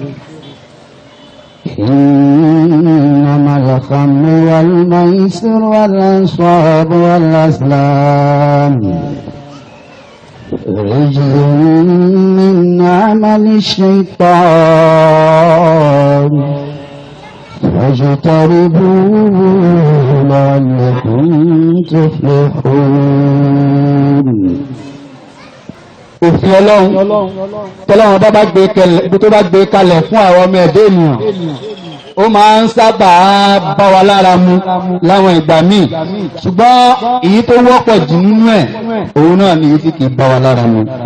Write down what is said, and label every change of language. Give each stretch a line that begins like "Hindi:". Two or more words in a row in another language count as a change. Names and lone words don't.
Arabic: والأنصاب والأزلام رجل من عمل الشيطان فاجتنبوه لعلكم تفلحون.
Yoruba: Òfin Ọlọ́run tọ́lọ́run tó bá gbé kalẹ̀ fún àwọn ọmọ ẹ̀dẹ́ ènìyàn ó máa ń sábà bá wa lára mu láwọn ìgbà míì, ṣùgbọ́n èyí tó wọ́pọ̀ jù nínú ẹ̀ òun náà ni èyí tí kì í bá wa lára mu.